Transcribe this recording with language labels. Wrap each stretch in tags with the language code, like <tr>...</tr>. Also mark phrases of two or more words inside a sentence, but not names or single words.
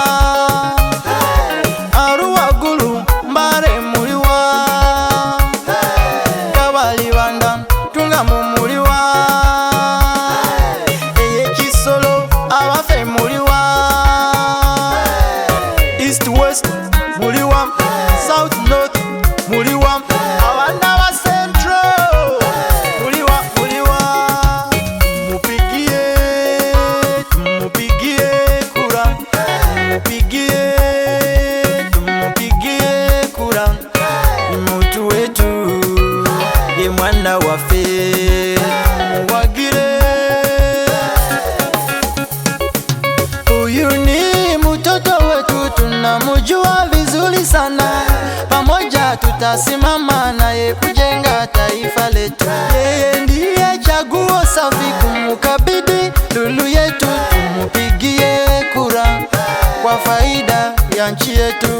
<lg>Arua Gulu Mbale muliwa, Kabali Banda Tungamu muliwa, Kisolo abafe muliwa, East West muliwa, South North muliwa, abana ba Central muliwa.</lg> <sw>Tumupigie kura, tumupigie kura. Mutu wetu</sw> <lg>ye mwana waffe tumuwagire.</lg> <sw>Huyu ni mtoto wetu, tunamjua vizuri sana, pamoja tutasimama naye kujenga taifa letu. Yeye ndiye chaguo safi, kumkabidhi lulu yetu, tumupigie kura kwa faida ya nchi yetu.</sw>